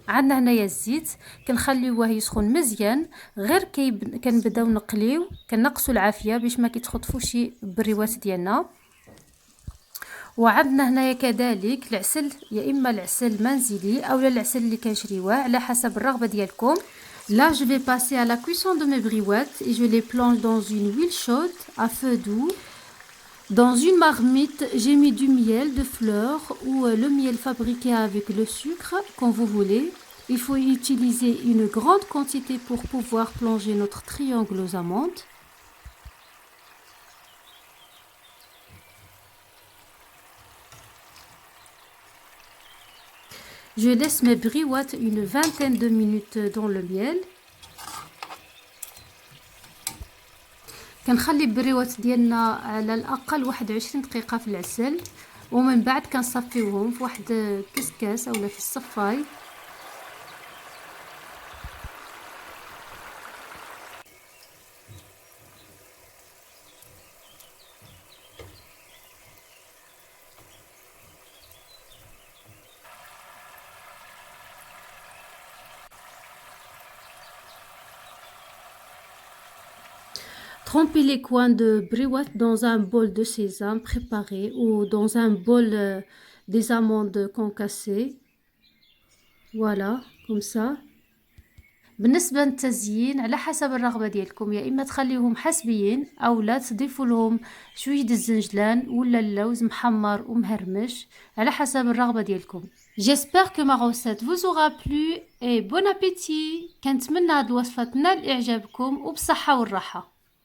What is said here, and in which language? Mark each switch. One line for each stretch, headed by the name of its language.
Arabic: عندنا هنايا الزيت كنخليوه يسخن مزيان، غير كنبداو نقليو كنقصوا العافيه باش ما كيتخطفوش البريوات ديالنا. وعندنا هنايا كذلك العسل، يا اما العسل المنزلي او العسل اللي كنشريوه على حسب الرغبه ديالكم.
French: Là, je vais passer à la cuisson de mes briouettes et je les plonge dans une huile chaude à feu doux. Dans une marmite, j'ai mis du miel de fleurs ou le miel fabriqué avec le sucre, comme vous voulez. Il faut utiliser une grande quantité pour pouvoir plonger notre triangle aux amandes. Je laisse mes briouettes une vingtaine de minutes dans le miel.
Arabic: كنخلي البريوات ديالنا على الاقل 21 دقيقه في العسل، ومن بعد كنصفيوهم في واحد كسكاس اولا في الصفاي.
French: Trempez les coins de briouette dans un bol de sésame préparé ou dans un bol des amandes concassées. Voilà, comme ça.
Arabic: بالنسبة للتزيين على حسب الرغبة ديالكم، يا إما تخليهم حسبيين أو لا تضيفوا لهم شوية الزنجلان ولا اللوز محمر ومهرمش على حسب الرغبة ديالكم.
French: J'espère que ma recette vous aura plu et bon appétit.
Arabic: كنتمنى هاد الوصفة تنال إعجابكم وبصحة والراحة.